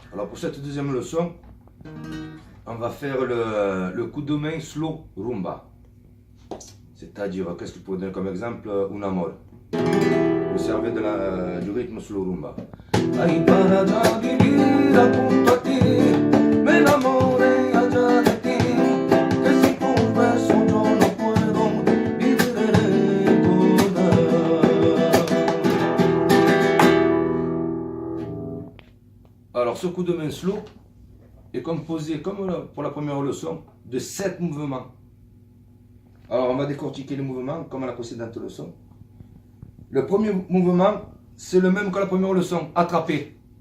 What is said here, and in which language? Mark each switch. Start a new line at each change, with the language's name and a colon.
French: Alors pour cette deuxième leçon, on va faire le coup de main slow rumba. C'est-à-dire, qu'est-ce que je pourrais donner comme exemple? Un amor. Vous servez du rythme slow rumba.
Spanish: Ay, para ya vivir junto a ti, me enamoré allá de ti, que sin tus besos yo no puedo vivir recordar.
French: Alors ce coup de main slow est composé, comme pour la première leçon, de 7 mouvements. Alors on va décortiquer les mouvements comme à la précédente leçon. Le premier mouvement, c'est le même que la première leçon, attraper.